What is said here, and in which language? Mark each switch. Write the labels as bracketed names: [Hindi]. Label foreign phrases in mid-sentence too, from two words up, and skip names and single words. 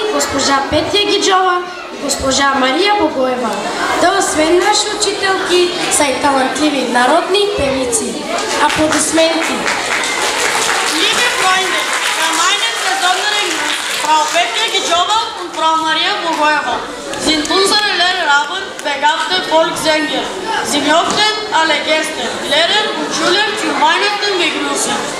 [Bulgarian] госпожа Петя Гиджова и госпожа Мария Богоева. Те освен наши учителки са и талантливи народни певици. Аплодисменти! [German] Liebe Freunde, bei meinen besonderen Gast, Frau Petja Gijova und Frau Maria Bogoeva, sind unsere Lehrerabend begabte Volkssänger. Sie möchten alle Gäste, Lehrer und Schüler zu Weihnachten begrüßen.